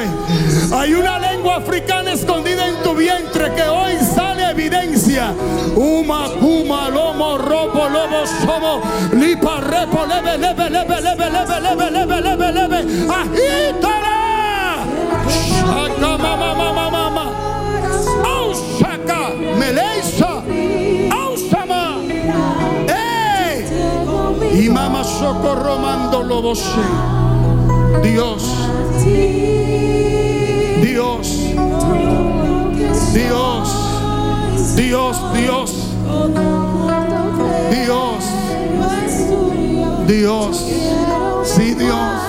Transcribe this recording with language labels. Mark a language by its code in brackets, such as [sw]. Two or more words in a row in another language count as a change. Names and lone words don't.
[es] Hay una lengua africana escondida en tu vientre que hoy sale a evidencia. Uma, puma, lomo, ropo, lobo, somo, lipa, repo, leve, leve, leve, leve, leve, leve, leve, leve, leve, agítala. Shaka, mama, mama, mama. Au, shaka, meleisa. Au, sama. Y mama socorro mando lobos. Dios, Dios, Dios, Dios, Dios. Dios, Dios, sí, Dios.